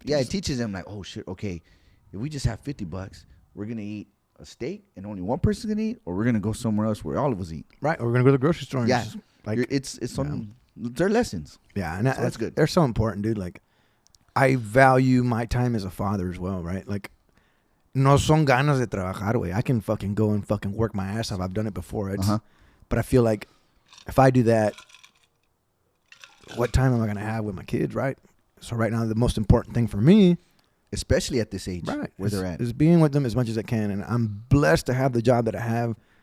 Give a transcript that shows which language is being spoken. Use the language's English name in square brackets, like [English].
[English] Yeah, it teaches them like, oh shit, okay, if we just have $50, we're gonna eat a steak and only one person's gonna eat, or we're gonna go somewhere else where all of us eat. Right, or we're gonna go to the grocery store. And yeah, just, like it's some they're lessons. Yeah, and so that's good. They're so important, dude. Like, I value my time as a father as well, right? [Spanish] Like, no son ganas de trabajar, güey. [English] I can fucking go and fucking work my ass off. I've done it before. But I feel like if I do that, what time am I gonna have with my kids, right? So right now, the most important thing for me, especially at this age, right, where they're at, is being with them as much as I can. And I'm blessed to have the job that I have.